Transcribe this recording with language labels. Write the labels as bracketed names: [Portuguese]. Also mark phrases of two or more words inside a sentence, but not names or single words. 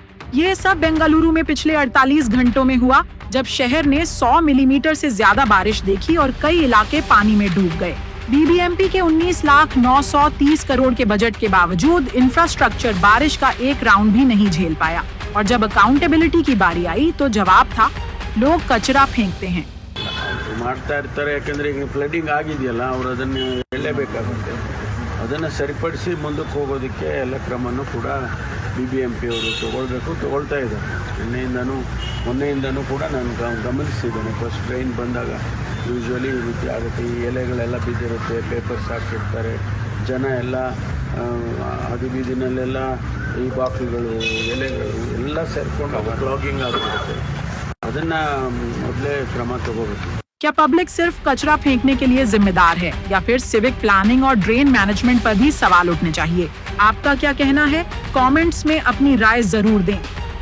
[Hindi] ये सब बेंगलुरु में पिछले 48 घंटों में हुआ, जब शहर ने 100 मिलीमीटर से ज्यादा बारिश देखी और कई इलाके पानी में डूब गए। बीबीएमपी के 19,930 करोड़ के बजट के बावजूद इंफ्रास्ट्रक्चर बारिश का एक राउंड भी नहीं झेल पाया। और जब अकाउंटेबिलिटी की बारी आई तो जवाब था, लोग कचरा फेंकते हैं। [Kannada] ಮಾಡ್ತಾ ಇರ್ತಾರೆ, ಯಾಕಂದ್ರೆ ಈಗ ಫ್ಲಡಿಂಗ್ ಆಗಿದೆಯಲ್ಲ, ಅವರು ಅದನ್ನು ಹೇಳಲೇಬೇಕಾಗುತ್ತೆ। ಅದನ್ನು ಸರಿಪಡಿಸಿ ಮುಂದಕ್ಕೆ ಹೋಗೋದಕ್ಕೆ ಎಲ್ಲ ಕ್ರಮನೂ ಕೂಡ BBMP ಅವರು ತಗೊಳ್ತಾ ಇದ್ದಾರೆ। ಮೊನ್ನೆಯಿಂದನೂ ಕೂಡ ನಾನು ಗಮನಿಸಿದ್ದೇನೆ। [English] first train [Kannada] ಬಂದಾಗ ಯೂಶ್ವಲಿ ಈ ರೀತಿ ಆಗುತ್ತೆ, ಈ ಎಲೆಗಳೆಲ್ಲ ಬಿದ್ದಿರುತ್ತೆ, ಪೇಪರ್ಸ್ ಹಾಕಿರ್ತಾರೆ, ಜನ ಎಲ್ಲ ಬೀದಿನಲ್ಲೆಲ್ಲ ಈ ಬಾಕ್ಲುಗಳು, ಎಲೆಗಳು ಎಲ್ಲ ಸೇರ್ಕೊಂಡು ಕ್ಲಾಗಿಂಗ್ ಆಗಿರುತ್ತೆ। ಅದನ್ನು ಮೊದಲೇ ಕ್ರಮ ತಗೋಬೇಕು। [Hindi] क्या पब्लिक सिर्फ कचरा फेंकने के लिए जिम्मेदार है या फिर [English] civic planning [Hindi] और [English] drain management [Hindi] पर भी सवाल उठने चाहिए? आपका क्या कहना है? कमेंट्स में अपनी राय जरूर दें।